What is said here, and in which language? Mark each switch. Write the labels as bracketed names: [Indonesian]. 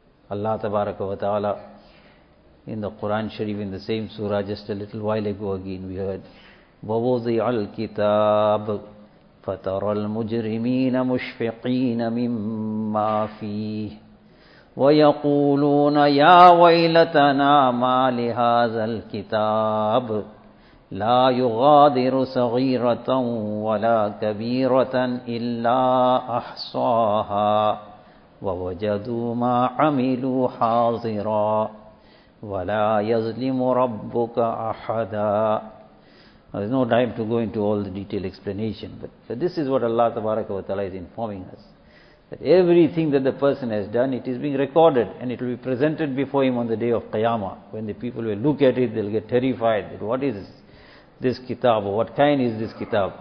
[English] Allah tabaraka wa ta'ala, in the Quran Sharif, in the same surah just a little while ago again, we heard, [Arabic] وَوُضِعَ الْكِتَابُ فَتَرَى الْمُجْرِمِينَ مُشْفِقِينَ مِمَّا فِيهِ وَيَقُولُونَ يَا وَيْلَتَنَا مَا لِهَذَا الْكِتَابُ لَا يُغَادِرُ صَغِيرَةً وَلَا كَبِيرَةً إِلَّا أَحْصَاهَا ووجدوا ما عملوا حاضرا ولا يظلم ربك أحدا. [English] Now, there's no time to go into all the detailed explanation, but this is what Allah Tabaraka wa Ta'ala is informing us. That everything that the person has done, it is being recorded and it will be presented before him on the day of Qiyamah. When the people will look at it, they'll get terrified. That what is this kitab, or what kind is this kitab?